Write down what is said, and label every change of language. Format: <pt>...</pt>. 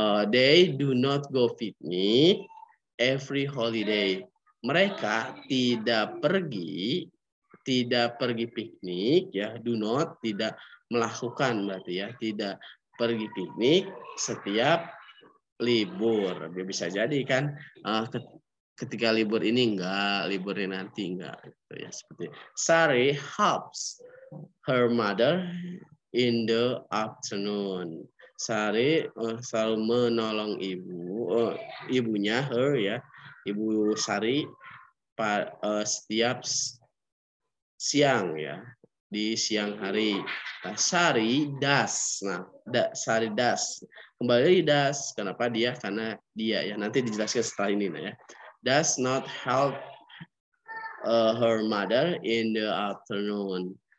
<en>They do not go picnic every holiday.</en> <id>Mereka tidak pergi piknik ya,</id> <en>do not,</en> <id>tidak melakukan berarti ya, tidak pergi piknik setiap libur. Bisa jadi kan ketika libur ini enggak, liburnya nanti enggak gitu ya, seperti</id> <en>Sari helps her mother in the afternoon.</en> <id>Sari selalu menolong ibunya, her ya, ibu Sari setiap siang ya, di siang hari. Nah, Sari das. Nah, Sari das. Kembali das. Kenapa dia? Karena dia ya. Nanti dijelaskan setelah ini nah ya.</id> <en>Does not help her mother in the afternoon.</en>